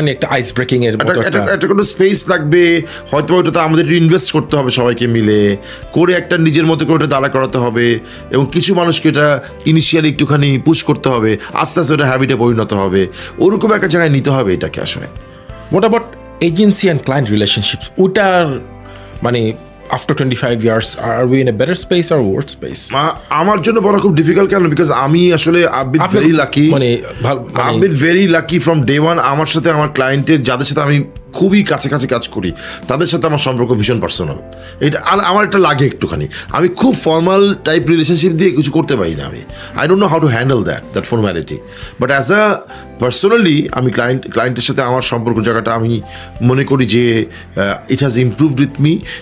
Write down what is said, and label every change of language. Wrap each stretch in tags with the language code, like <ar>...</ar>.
<bn>মানে একটা ice breaking এর একটা কোনো স্পেস লাগবে, হয়তো ওটাতে আমাদের ইনভেস্ট করতে হবে সবাইকে মিলে করে, একটা নিজের মতো করে ওটা দাঁড়া করাতে হবে, এবং কিছু মানুষকে এটা ইনিশিয়ালি একটুখানি পুশ করতে হবে, আস্তে আস্তে ওটা হ্যাবিটে পরিণত হবে, ওরকম একটা জায়গায় নিতে হবে এটাকে আসলে।</bn> <en>what about agency and client relationships,</en> <bn>ওটার মানে</bn> <en>after 25 years are we in a better space or worse space?</en> <bn>আমার জন্য বলা খুব ডিফিকাল্ট, কেন বিকজ আমি আসলে</bn> <en>I've been very lucky, I've been very lucky from day one।</en> <bn>আমার সাথে আমার ক্লায়েন্টের, যাদের সাথে আমি খুবই কাছাকাছি কাজ করি, তাদের সাথে আমার সম্পর্ক ভীষণ পার্সোনাল। এটা আমার একটা লাগে একটুখানি, আমি খুব ফর্মাল টাইপ রিলেশনশিপ দিয়ে কিছু করতে পারি না, আমি</bn> <en>I don't know how to handle that formality.</en> <bn>But as a personally আমি ক্লায়েন্টের সাথে আমার সম্পর্ক জায়গাটা আমি মনে করি যে</bn> <en>It has improved with me.</en>